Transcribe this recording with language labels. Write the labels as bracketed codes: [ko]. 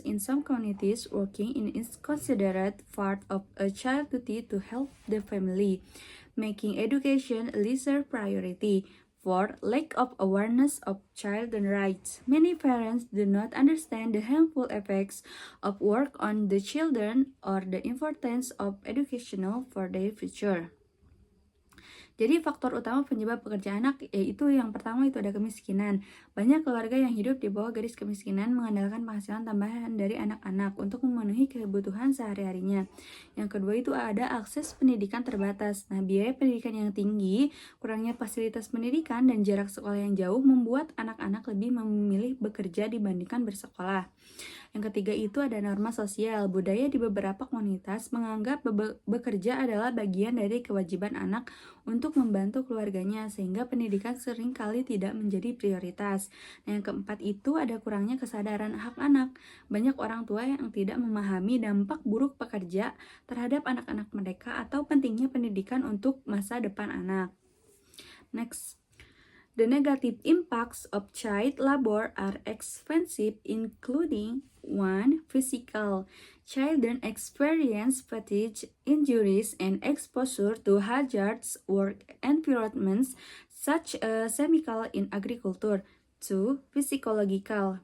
[en] In some communities, working is considered part of a child's duty to help the family, making education a lesser priority. 4. Lack of awareness of children's rights. Many parents do not understand the harmful effects of work on the children or the importance of educational for their future. [id] Jadi faktor utama penyebab pekerja anak yaitu yang pertama itu ada kemiskinan. Banyak keluarga yang hidup di bawah garis kemiskinan mengandalkan penghasilan tambahan dari anak-anak untuk memenuhi kebutuhan sehari-harinya. Yang kedua itu ada akses pendidikan terbatas. Nah, biaya pendidikan yang tinggi, kurangnya fasilitas pendidikan, dan jarak sekolah yang jauh membuat anak-anak lebih memilih bekerja dibandingkan bersekolah. Yang ketiga itu ada norma sosial. Budaya di beberapa komunitas menganggap bekerja adalah bagian dari kewajiban anak untuk membantu keluarganya, sehingga pendidikan seringkali tidak menjadi prioritas. Nah, yang keempat itu ada kurangnya kesadaran hak anak. Banyak orang tua yang tidak memahami dampak buruk pekerja terhadap anak-anak mereka atau pentingnya pendidikan untuk masa depan anak. [en] Next. The negative impacts of child labor are extensive, including 1. Physical. Children experience fatigue, injuries, and exposure to hazardous work environments such as chemical in agriculture. 2. Psychological.